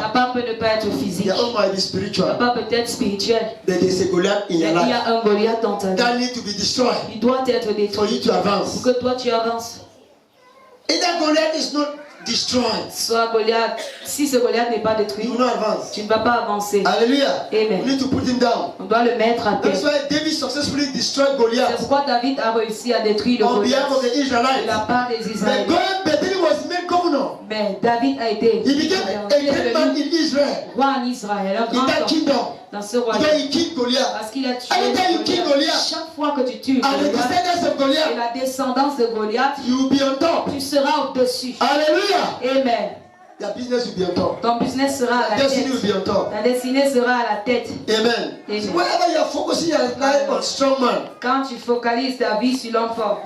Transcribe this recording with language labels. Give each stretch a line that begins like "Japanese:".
French: part peut ne pas être physique.
English: Their own might be
French: Ta
English: spiritual.
French: part peut être spirituelle.
English: But there's a Goliath in
French: Mais
English: your
French: il y
English: life
French: a un Goliath dans ta vie.
English: that need to be destroyed
French: Il doit être
English: for you
French: détruit
English: to advance.
French: pour que toi tu avances.
English: If that Goliath is not destroyed,
French: Soit Goliath, si ce Goliath n'est pas détruit,
English: you will not advance.
French: tu ne vas pas avancer.
English: Hallelujah. Amen. We need to put him down.
French: On doit le mettre à terre.
English: That's why David successfully destroyed
French: C'est
English: Goliath
French: pourquoi David a réussi à détruire le
English: on Goliath behalf of the
French: de la
English: Israelites.
French: part des
English: But
French: Israélites.
English: David was made governor.
French: Mais David a été
English: He became a great man in Israel,
French: roi en Israël, un
English: in
French: grand
English: that
French: homme
English: kingdom.
French: dans ce
English: Because
French: royaume.
English: he killed Goliath.
French: Parce qu'il a tué Anytime you kill Goliath.
English: Goliath,
French: Chaque fois que tu tues
English: and the descendants of
French: et Goliath, la descendance de Goliath,
English: you will be on top.
French: tu seras au-dessus.
English: Hallelujah. Amen. Your business will be on top.
French: Ton business sera à la
English: Destiny will
French: tête.
English: be on top.
French: Ta destinée sera à la tête. Amen. Amen.
English: So wherever you are focusing your life on strong man,
French: Quand tu focalises ta vie sur l'homme fort,